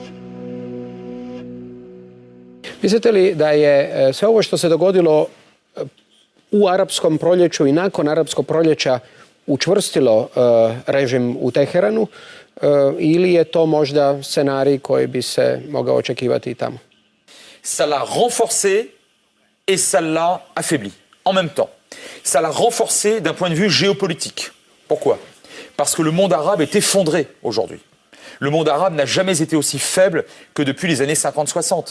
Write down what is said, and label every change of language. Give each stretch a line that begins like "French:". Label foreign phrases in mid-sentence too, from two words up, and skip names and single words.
Croatian: Mislite li da je sve ovo što se dogodilo u arapskom proljeću i nakon arapskog proljeća učvrstilo režim u Teheranu ili je to možda scenarij koji bi se mogao očekivati i tamo?
French: Ça l'a renforcé et ça l'a affaibli en même temps. Ça l'a renforcé d'un point de vue géopolitique. Pourquoi? Parce que le monde arabe est effondré aujourd'hui. Le monde arabe n'a jamais été aussi faible que depuis les années 50-60.